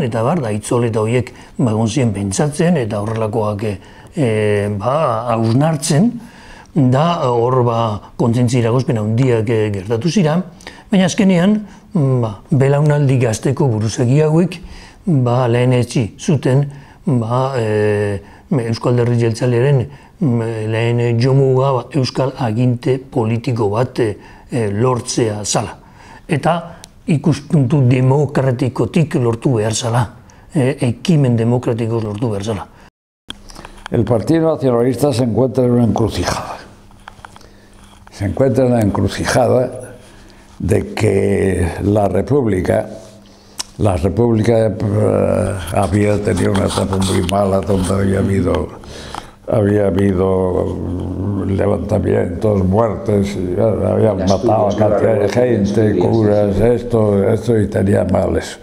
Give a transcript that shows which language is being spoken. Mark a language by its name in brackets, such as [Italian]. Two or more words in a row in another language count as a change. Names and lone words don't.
[Basque] eta da itzole eta horiek egon ziren pentsatzen, eta horrelakoak hausnartzen, da hor kontzientzi iragozpen handiak gertatu ziren, baina azkenean, belaunaldi gazteko buruzagi hauek lehenetsi zuten Euskal Alderdi Jeltzalearen lehen jomuga euskal aginte politiko bat lortzea zala. Eta ikuspuntu demokratikotik lortu behar zala, ekimen demokratiko lortu behar zala. [Spanish] El Partido Nacionalista se encuentra en una encrucijada. Se encuentra en la encrucijada de que la República había tenido una etapa muy mala donde había habido levantamientos, muertes, habían matado a cantidad de gente, curas, esto y tenía mal eso.